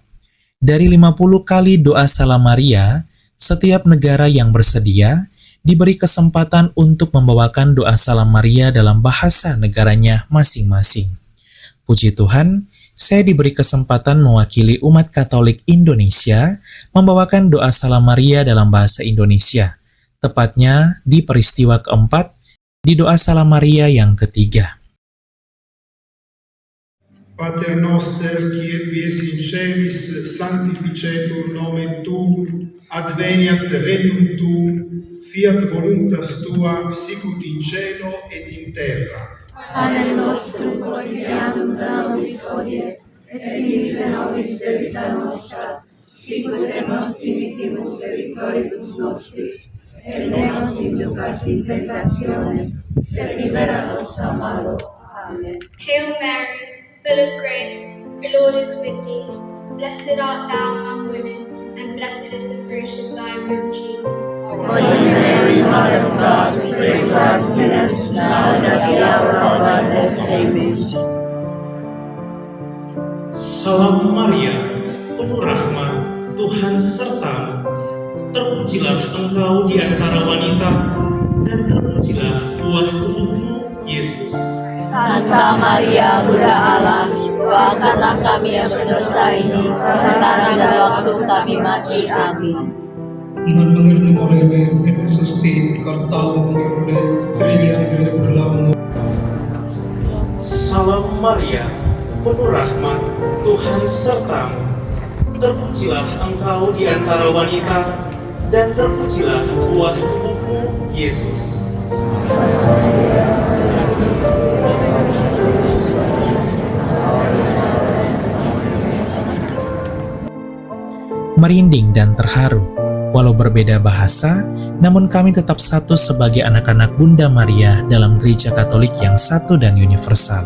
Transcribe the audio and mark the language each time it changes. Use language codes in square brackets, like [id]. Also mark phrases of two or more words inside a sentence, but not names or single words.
[id] Dari 50 kali doa Salam Maria, setiap negara yang bersedia diberi kesempatan untuk membawakan doa Salam Maria dalam bahasa negaranya masing-masing. Puji Tuhan, saya diberi kesempatan mewakili umat Katolik Indonesia membawakan doa Salam Maria dalam bahasa Indonesia, tepatnya di peristiwa keempat, di doa Salam Maria yang ketiga. [la] Pater noster, qui es in celis, sanctificetur nomen tuum, adveniat regnum tuum, fiat voluntas tua, sicut in cielo et in terra. Pane nostrum quotidianum da nobis hodie, et dimitte nobis debita nostra, sicut et nos dimittimus debitoribus nostris, et ne nos inducas in tentationem, sed libera nos a malo. Amen. [en] Hail Mary, full of grace, the Lord is with thee. Blessed art thou among women, and blessed is the fruit of thy womb, Jesus. Holy Mary, Mother of God, pray for us sinners, now and at the hour of our death. Amen. [id] Salam Maria, penuh rahmat, Tuhan sertamu. Terpujilah engkau di antara wanita, dan terpujilah buah tubuhmu, Yesus. Santa Maria, Bunda Allah, doakanlah kami yang berdosa ini, sekarang dan waktu kami mati. Amin. Nandungan morele et susti cartaum morele strelia de berlamu. Salam Maria, penuh rahmat, Tuhan sertamu. Terpujilah engkau di antara wanita, dan terpujilah buah tubuhmu, Yesus. Merinding dan terharu, walau berbeda bahasa, namun kami tetap satu sebagai anak-anak Bunda Maria dalam gereja Katolik yang satu dan universal.